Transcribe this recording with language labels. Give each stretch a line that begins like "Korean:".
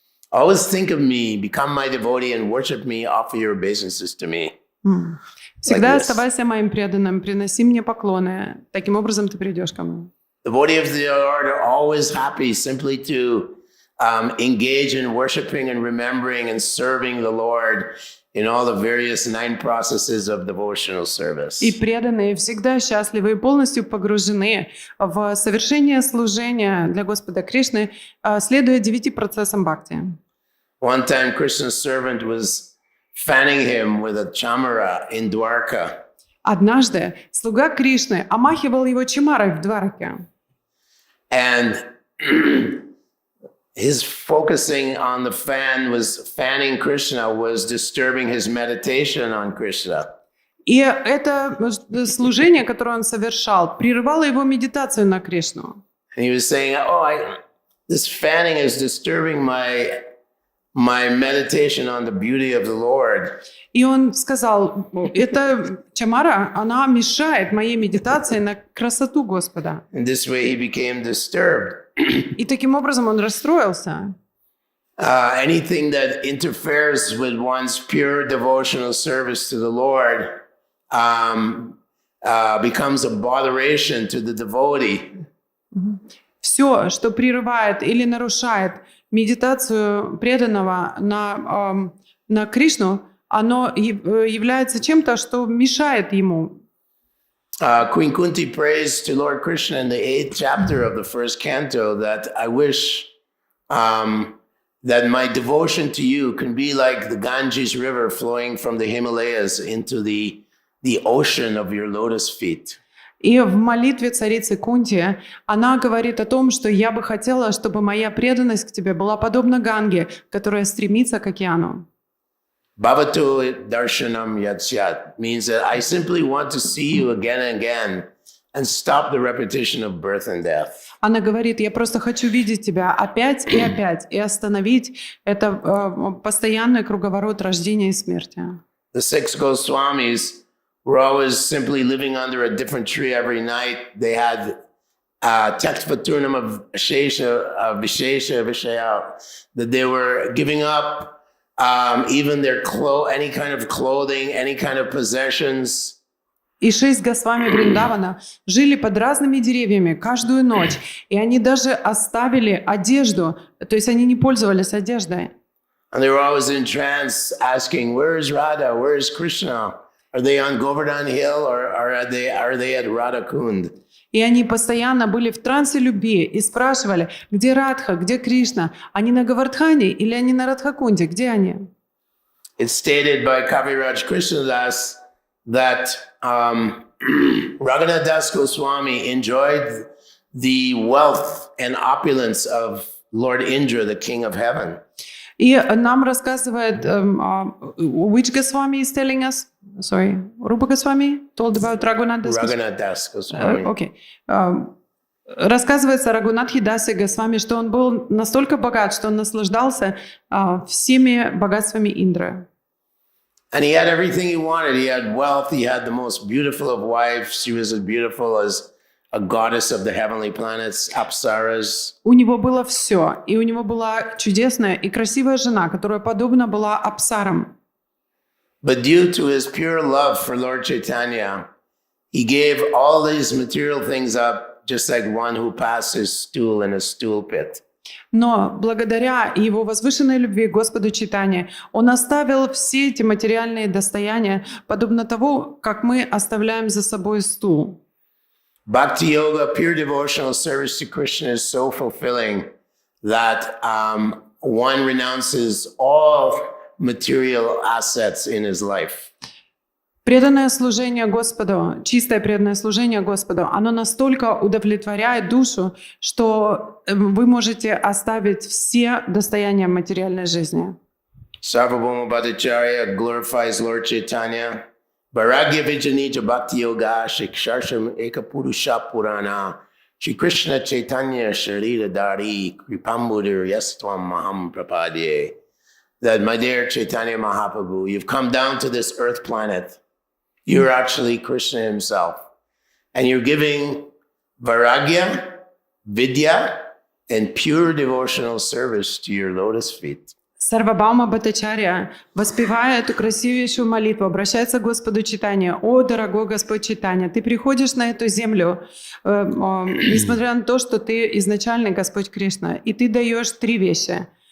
English: Always think of me, become my devotee, and worship me, offer your obeisances to me.
Russian: Всегда
English: Like this.
Russian: оставайся моим преданным, приноси мне поклоны. Таким образом ты придешь ко мне.
English: Devotee of the Lord are always happy simply to engage in worshiping and remembering and serving the Lord in all the various 9 processes of devotional service.
Russian: И преданные всегда счастливы и полностью погружены в совершение служения для Господа Кришны, следуя 9 процессам бхакти.
English: One time, Krishna's servant was fanning him with a chamara in Dwarka.
Russian: Однажды слуга Кришны омахивал его чимарой в Двараке.
English: And his focusing on the fan was fanning Krishna was disturbing his meditation on Krishna.
Russian: И это служение, которое он совершал, прерывало его медитацию на Кришну.
English: And he was saying, this fanning is disturbing my meditation on the beauty of the Lord.
Russian: И он сказал, эта чамара, она мешает моей медитации на красоту Господа.
English: In this way, he became disturbed.
Russian: И таким образом он расстроился.
English: Anything that interferes with one's pure devotional service to the Lord becomes a botheration to the devotee.
Russian: Все, что прерывает или нарушает медитацию преданного на Кришну, оно является чем-то, что мешает ему.
English: Queen Kunti prays to Lord Krishna in the 8th chapter of the 1st canto that I wish that my devotion to you can be like the Ganges river flowing from the Himalayas into the ocean of your lotus feet.
Russian: И в молитве царицы Кунти она говорит о том, что я бы хотела, чтобы моя преданность к тебе была подобна Ганге, которая стремится к океану.
Sanskrit: Bhavatu darshanam yatsyat
English: means that I simply want to see you again and again and stop the repetition of birth and death.
Russian: Она говорит, я просто хочу видеть тебя опять и остановить это постоянный круговорот рождения и смерти.
English: The 6 Goswamis were always simply living under a different tree every night. They had Taktvaturnam of Vishesha Vishaya, that they were giving up even their any kind of clothing, any kind of possessions.
Russian: И 6 Госвами Вриндавана жили под разными деревьями каждую ночь, и они даже оставили одежду, то есть они не пользовались одеждой.
English: And they were always in trance asking, where is Radha? Where is Krishna? Are they on Govardhan Hill or are they at Radha Kund?
Russian: И они постоянно были в трансе любви и спрашивали, где Радха, где Кришна? Они на Говардхане или они на Радхакунде? Где они?
English: It's stated by Kaviraj Krishnadas that Raghunath Das Goswami enjoyed the wealth and opulence of Lord Indra, the king of heaven.
Russian: И нам рассказывает,
English: which Goswami is telling us? Sorry. Rupa Goswami told about Raghunath Das Goswami. Raghunath Das Goswami.
Russian: Окей. Рассказывается о Рагунатхе Дасе Госвами, что он был настолько богат, что он наслаждался всеми богатствами Индры.
English: And he had everything he wanted. He had wealth. He had the most beautiful of wives. She was as beautiful as a goddess of the heavenly planets, Apsaras.
Russian: У него было все, и у него была чудесная и красивая жена, которая подобна была Апсарам.
English: But due to his pure love for Lord Chaitanya, he gave all these material things up, just like one who passed his stool in a stool pit.
Russian: Но благодаря его возвышенной любви к Господу Чайтанье, он оставил все эти материальные достояния, подобно тому, как мы оставляем за собой стул.
English: Bhakti yoga, pure devotional service to Krishna is so fulfilling that one renounces all material assets in his life.
Russian: Преданное служение Господу, чистое преданное служение Господу, оно настолько удовлетворяет душу, что вы можете оставить все достояния материальной жизни.
English: Sarvabhauma Bhattacharya glorifies Lord Chaitanya.
Sanskrit: Vairagya Vijanita Bhakti Yoga Shiksharsham Ekapurusha Purana Shri Krishna Chaitanya Sharira Dari Kripambudir Yastvam Maham Prapadye.
English: That, my dear Chaitanya Mahaprabhu, you've come down to this earth planet. You're actually Krishna himself. And you're giving vairagya, vidya, and pure devotional service to your lotus feet.
Russian: Сарвабхаума Бхаттачарья, воспевая эту красивейшую молитву, обращается к Господу Чайтанье. «О, дорогой Господь Чайтанья, ты приходишь на эту землю, несмотря на то, что ты изначальный Господь Кришна, и ты даешь три вещи.